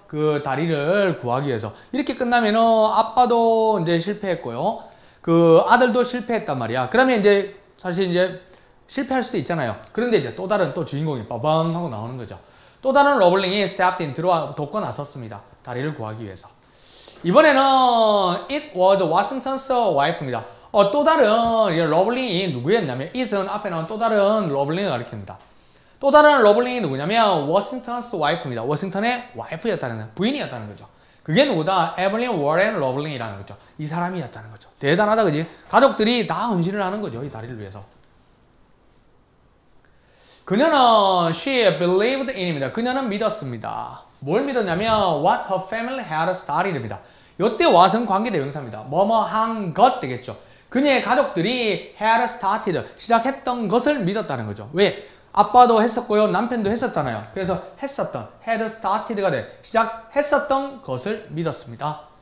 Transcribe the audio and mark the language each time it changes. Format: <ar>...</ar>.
<ko>그 다리를 구하기 위해서. 이렇게 끝나면은 아빠도 이제 실패했고요. 그 아들도 실패했단 말이야. 그러면 이제 사실 이제 실패할 수도 있잖아요. 그런데 이제 또 다른 또 주인공이 빠방 하고 나오는 거죠. 또 다른 러블링이</ko> <en>stepped in</en> <ko>들어와 돕고 나섰습니다. 다리를 구하기 위해서.</ko> <en>이번에는 it was Washington's wife입니다.</en> <ko>또 다른 러블링이 누구였냐면 it은 앞에 나온 또 다른 러블링을 가리킵니다. 또 다른 러블링이 누구냐면</ko> <en>Washington's wife</en> <ko>입니다. 워싱턴의 와이프였다는 부인이었다는 거죠. 그게 누구다? 에블린 워렌 러블링이라는 거죠. 이 사람이었다는 거죠. 대단하다, 그지? 가족들이 다 헌신을 하는 거죠. 이 다리를 위해서.</ko> <en>그녀는 she believed in입니다.</en> <ko>그녀는 믿었습니다.</ko> <en>뭘 믿었냐면 what her family had started입니다.</en> <ko>이때 what은 관계대명사입니다. 뭐뭐 한 것 되겠죠. 그녀의 가족들이 had started, 시작했던 것을 믿었다는 거죠. 왜? 아빠도 했었고요. 남편도 했었잖아요. 그래서 했었던,</ko> <en>had started</en> <ko>가 돼. 시작했었던 것을 믿었습니다.</ko>